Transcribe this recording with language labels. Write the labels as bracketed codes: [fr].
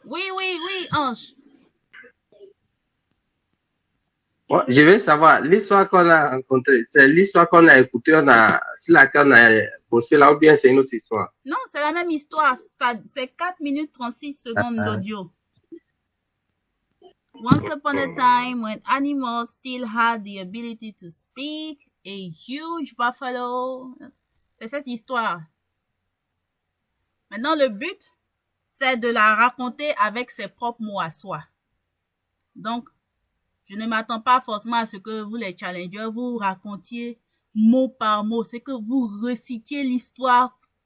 [fr] Oui, Ange. Bon, je veux savoir, l'histoire qu'on a rencontrée, c'est l'histoire qu'on a écoutée, sur laquelle on a bossé là, ou bien c'est une autre histoire? Non, c'est la même histoire. C'est 4 minutes 36 secondes d'audio. [en] Once upon a time, when animals still had the ability to speak, a huge buffalo. [fr] C'est cette histoire. Maintenant, le but, c'est de la raconter avec ses propres mots à soi. Donc, je ne m'attends pas forcément à ce que vous, les challengers, vous racontiez mot par mot. C'est que vous recitiez l'histoire